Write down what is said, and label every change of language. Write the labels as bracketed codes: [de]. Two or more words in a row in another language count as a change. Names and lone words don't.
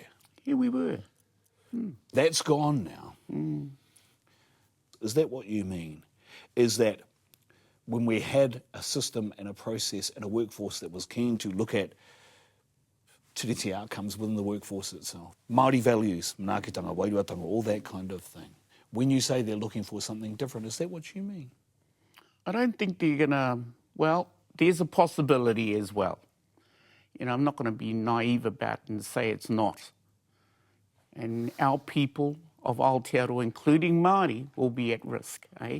[en] Yeah, we were. That's gone now. Is that what you mean? Is that when we had a system and a process and a workforce that was keen to look at tiriti outcomes within the workforce itself, Māori values, [mi] manaakitanga, wairuatanga, [en] all that kind of thing, when you say they're looking for something different, is that what you mean? I don't think they're going to... Well, there's a possibility as well. You know, I'm not going to be naive about it and say it's not. And our people of Aotearoa, including Māori, will be at risk, eh?